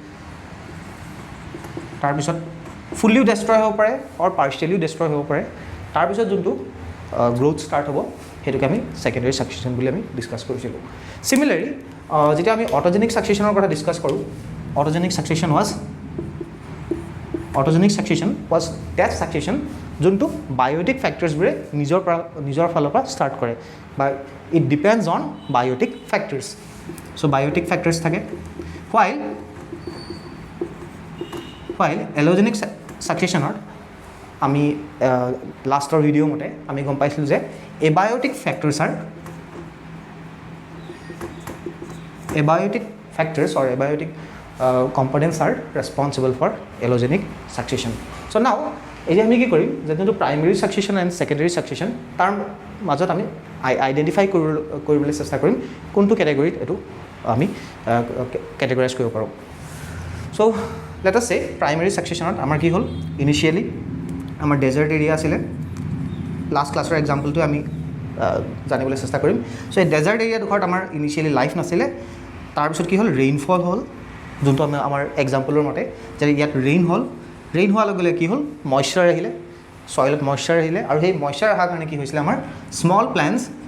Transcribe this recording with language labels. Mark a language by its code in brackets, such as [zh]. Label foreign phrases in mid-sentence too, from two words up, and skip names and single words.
[as] তাৰ পিছত [en] fully destroy [as] হ'ব পাৰে অৰ [en] partially destroy [as] হ'ব পাৰে তাৰ পিছত যোনটো [en] growth start [as] হ'ব হেতুকে আমি [en] secondary succession [as] বুলি আমি ডিসকাস কৰিছিলো সিমিলাৰলি যেতিয়া আমি [en] autogenic succession [as] কথা ডিসকাস কৰোঁ [en] autogenic succession was that succession [as] যোনটো [en] biotic factors [as] নিজৰ ফালৰ পৰা ষ্টাৰ্ট কৰে বা [en] it depends on biotic factors so biotic factors [as] সো বায়োটিক ফ্যাক্টৰছ থাকে while [en] allogenic succession [as] আমি লাষ্টৰ ভিডিও মতে আমি গম পাইছিলোঁ যে [en] abiotic factors or abiotic components are responsible for allogenic succession. So now [as] এতিয়া আমি কি কৰিম যেটো [en] primary succession and secondary succession [as] তাৰ মাজত আমি আইডেন্টিফাই কৰিবলৈ চেষ্টা কৰিম কোনটো কেটেগৰীত এটো আমি কেটেগৰাইজ কৰিব পাৰোঁ [en] so let us say primary succession [as] আমাৰ কি হ'ল ইনিশিয়ালি আমাৰ [en] desert area [as] আছিল [en] last class example [as] আমি জানিবলৈ চেষ্টা কৰিম সো এই [en] desert area [as] আমাৰ ইনিশিয়ালি লাইফ নাছিলে তাৰপিছত কি হ'ল ৰেইনফল হ'ল যোনটো আমাৰ এক্সাম্পলৰ মতে যে ইয়াত ৰেইন হোৱাৰ লগে লগে কি হ'ল মইশ্চাৰ আহিলে [en] soil moisture [as] আহিলে আৰু সেই মইশ্চাৰ অহাৰ কাৰণে কি হৈছিলে আমাৰ [en] small plants